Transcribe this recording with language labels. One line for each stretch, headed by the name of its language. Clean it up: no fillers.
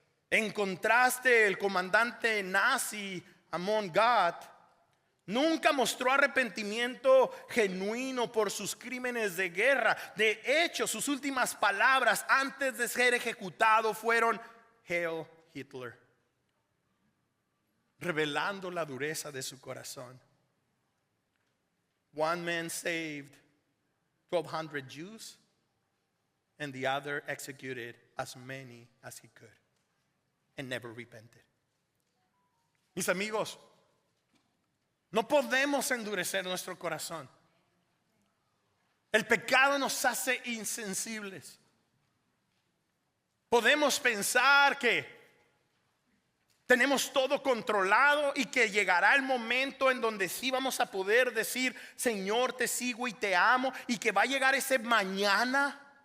Spanish: En contraste, el comandante nazi Amon Gad nunca mostró arrepentimiento genuino por sus crímenes de guerra. De hecho, sus últimas palabras antes de ser ejecutado fueron Heil Hitler, revelando la dureza de su corazón.
English: One man saved 1,200 Jews, and the other executed as many as he could, and never repented.
Spanish: Mis amigos, no podemos endurecer nuestro corazón. El pecado nos hace insensibles. Podemos pensar que tenemos todo controlado y que llegará el momento en donde sí vamos a poder decir: Señor, te sigo y te amo, y que va a llegar ese mañana.